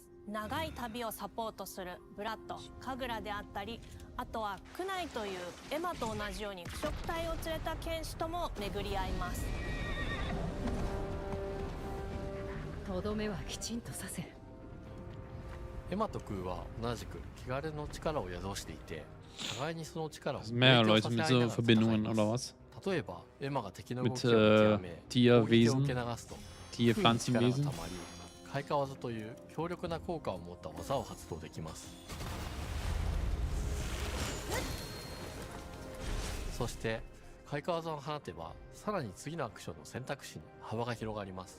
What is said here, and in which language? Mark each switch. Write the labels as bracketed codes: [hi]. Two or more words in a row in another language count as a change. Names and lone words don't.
[ja] 長い旅をサポートするブラッド、カグラであったり、あとはクナイというエマと同じように腐食体を連れた剣士とも巡り合います。とどめはきちんとさせる。エマとクーは同じく汚れの力を宿していて互いにその力を [de] Mehr Leute mit so Verbindungen oder was? [ja] 例えばエマが敵の動 [de] Mit [ja] きを見極め [de] Tierwesen, [ja] 攻撃を受け流すと [de] Tierpflanzenwesen. [ja] たまり開花技という強力な効果を持った技を発動できます。そして開花技を放てばさらに次のアクションの選択肢に幅が広がります。